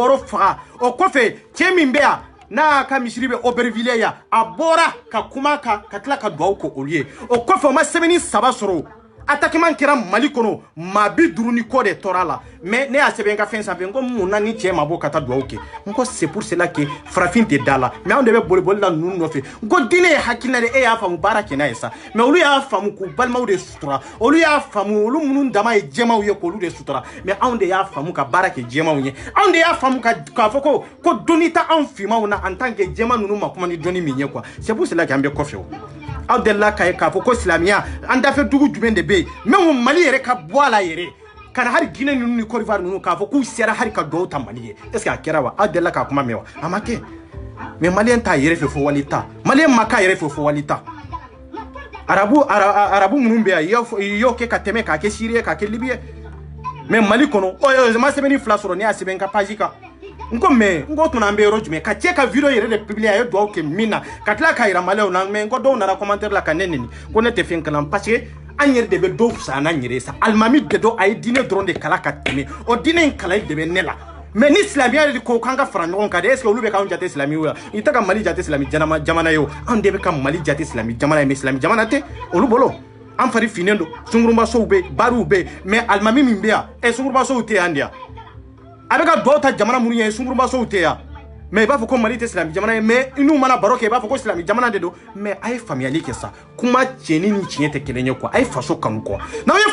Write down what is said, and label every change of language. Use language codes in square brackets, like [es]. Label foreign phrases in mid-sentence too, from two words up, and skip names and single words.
[bm] 6 faga o kɔfɛ cɛ min bɛ yan n'a ka misiri bɛ Aubervilliers yan a bɔra ka kuma ka tila ka duwawu kɛ olu ye o kɔfɛ o ma sɛbɛnni 3 sɔrɔ attaquement kɛra Mali kɔnɔ maa 50 ni kɔ de tɔɔra la mais ne y'a sɛbɛn n ka fɛn sanfɛ n ko mun na ni cɛ ma bɔ ka taa duwawu kɛ n ko [fr] c'est pour cela que [bm] farafin tɛ da la mais anw de bɛ boli la ninnu nɔfɛ n ko diinɛ ye hakilina de e y'a faamu baara kɛ n'a ye sa mais olu y'a faamu k'u balimaw de sutura olu y'a faamu olu minnu dama ye jɛmaw ye k'olu de sutura mais anw de y'a faamu ka baara kɛ jɛmaw ye anw de y'a faamu k'a fɔ ko dɔnni tɛ anw finmaw na [fr] en tant que [bm] jɛma ninnu ma kuma ni dɔnni min ye quoi [fr] c'est pour cela que [bm] an bɛ kɔfɛ o aw delila k'a ye k'a fɔ ko silamiya an dafɛ dugu jumɛn de bɛ yen mais Mali yɛrɛ ka bɔ a la yɛrɛ kana hari Guinée ninnu ni Côte d'Ivoire ninnu k'a fɔ k'u sera hari ka duwawu ta Mali ye [fr] est ce que [bm] a kɛra wa aw delila k'a kuma mɛn wa a ma kɛ mais maliyɛn t'a yɛrɛ fɛ fo wali ta maliyɛn ma k'a yɛrɛ fɛ fo wali ta arabu minnu bɛ yan i y'o kɛ ka tɛmɛ k'a kɛ Syrie k'a kɛ Libye mais Mali kɔnɔ ma sɛbɛnni 2 sɔrɔ ne y'a sɛbɛn n ka page kan n ko mais n ko tuma an bɛ yɔrɔ jumɛn ka cɛ ka video yɛrɛ de publier a ye duwawu kɛ min na ka tila k'a yira maliyɛnw na mais n ko dɔw nana commentaire la ka ne nɛni ko ne tɛ fɛn kalan parce que an yɛrɛ de bɛ dɔw fisaya n'an yɛrɛ ye sa alimami de don a ye diinɛ dɔrɔn de kala ka tɛmɛ o diinɛ in kalali de bɛ ne la mais ni silamiya de ko k'an ka fara ɲɔgɔn kan de [fr] est ce que [bm] olu bɛ k'anw jate silamiw la i tɛ ka Mali jate silami jamana ye o anw de bɛ ka Mali jate silami jamana ye mais silami jamana tɛ olu bolo an fari finnen don sungurubasow bɛ yen bariw bɛ yen mais alimami min bɛ yan sungurubasow tɛ yan de yan a bɛ ka duwawu ta jamana minnu ye sungurubasow tɛ yan mais i b'a fɔ ko Mali tɛ silami jamana ye mais n'u mana baro kɛ i b'a fɔ ko silami jamana de don mais a ye faamuyali kɛ sa kuma tiɲɛni ni tiɲɛ tɛ kelen ye quoi a ye faso kanu quoi n'aw ye